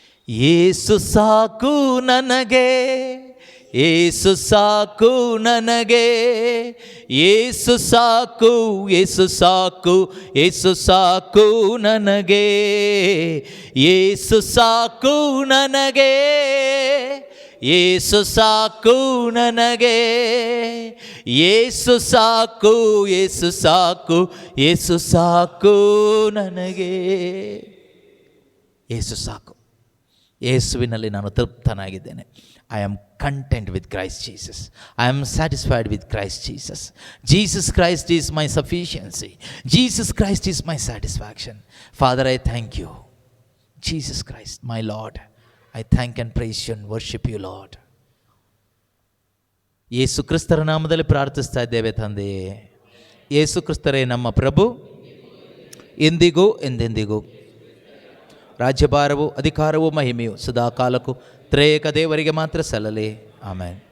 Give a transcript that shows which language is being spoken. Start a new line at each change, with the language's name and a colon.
Kannada: ಯೇಸು ಸಾಕು ನನಗೆ, ಯೇಸು ಸಾಕು ನನಗೆ, ಯೇಸು ಸಾಕು, ಯೇಸು ಸಾಕು, ಯೇಸು ಸಾಕು ನನಗೆ, ಯೇಸು ಸಾಕು ನನಗೆ, ಯೇಸು ಸಾಕು ನನಗೆ, ಯೇಸು ಸಾಕು, ಯೇಸು ಸಾಕು, ಯೇಸು ಸಾಕು ನನಗೆ. ಯೇಸು ಸಾಕು. ಯೇಸುವಿನಲ್ಲಿ ನಾನು ತೃಪ್ತನಾಗಿದ್ದೇನೆ.
English: I am content with Christ Jesus. I am satisfied with Christ Jesus. Jesus Christ is my sufficiency. Jesus Christ is my satisfaction. Father, I thank you. Jesus Christ, my Lord, I thank and praise you and worship you Lord.
Kannada: ಯೇಸು ಕ್ರಿಸ್ತರ ನಾಮದಲ್ಲಿ ಪ್ರಾರ್ಥಿಸ್ತಾ ಇದ್ದೇವೆ ತಂದೆಯೇ. ಯೇಸು ಕ್ರಿಸ್ತರೇ ನಮ್ಮ ಪ್ರಭು, ಎಂದಿಗೂ ಎಂದೆಂದಿಗೂ ರಾಜ್ಯಭಾರವು ಅಧಿಕಾರವು ಮಹಿಮೆಯು ಸದಾಕಾಲಕ್ಕೂ ತ್ರೇಕ ದೇವರಿಗೆ ಮಾತ್ರ ಸಲ್ಲಲಿ. ಆಮೆನ್.